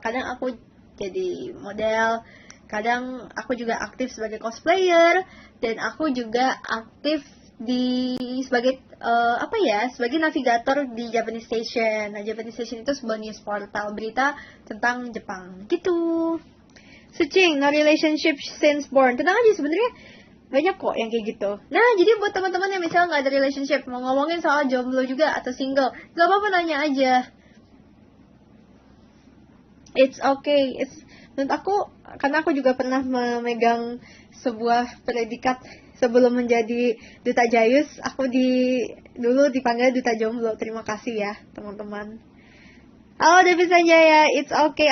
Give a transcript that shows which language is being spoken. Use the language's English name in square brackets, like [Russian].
[Indonesian] Kadang aku jadi model, kadang aku juga aktif sebagai cosplayer, dan aku juga aktif sebagai sebagai navigator di Japanese Station. Nah, Japanese Station itu sebuah news portal berita tentang Jepang gitu. [English] Sucing, no relationship since born. [Indonesian] Tenang aja, sebenarnya banyak kok yang kayak gitu. Nah, jadi buat teman-teman yang misalnya nggak ada relationship, mau ngomongin soal jomblo juga atau single, nggak apa-apa, nanya aja. [English] It's okay. [Indonesian] Menurut aku, karena aku juga pernah memegang sebuah predikat sebelum menjadi duta Jayus, aku dulu dipanggil duta jomblo. Terima kasih ya, teman-teman. Halo David Sanjaya, [English] it's okay.